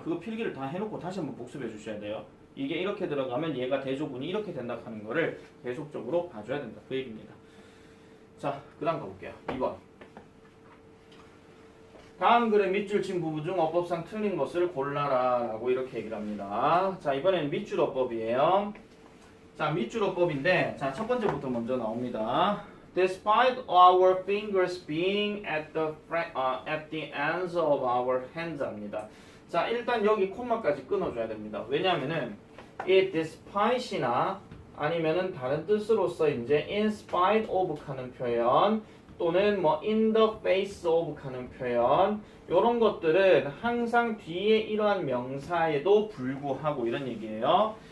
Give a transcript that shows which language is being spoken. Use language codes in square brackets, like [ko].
[ko] 그거 필기를 다 해놓고 다시 한번 복습해 주셔야 돼요. 이게 이렇게 들어가면 얘가 대조군이 이렇게 된다 하는 거를 계속적으로 봐줘야 된다. 그 얘기입니다. 자, 그 다음 가볼게요. 2번. 다음 글의 밑줄 친 부분 중 어법상 틀린 것을 골라라 라고 이렇게 얘기를 합니다. 자, 이번에는 밑줄 어법이에요. 자, 밑줄 어법인데 자, 첫 번째부터 먼저 나옵니다. [en] Despite our fingers being at the ends of our hands 합니다. [ko] 자, 일단 여기 콤마까지 끊어줘야 됩니다. 왜냐하면은 이 despite이나 아니면은 다른 뜻으로서 이제 in spite of 하는 표현 또는 뭐 in the face of 하는 표현 이런 것들은 항상 뒤에 이러한 명사에도 불구하고 이런 얘기예요.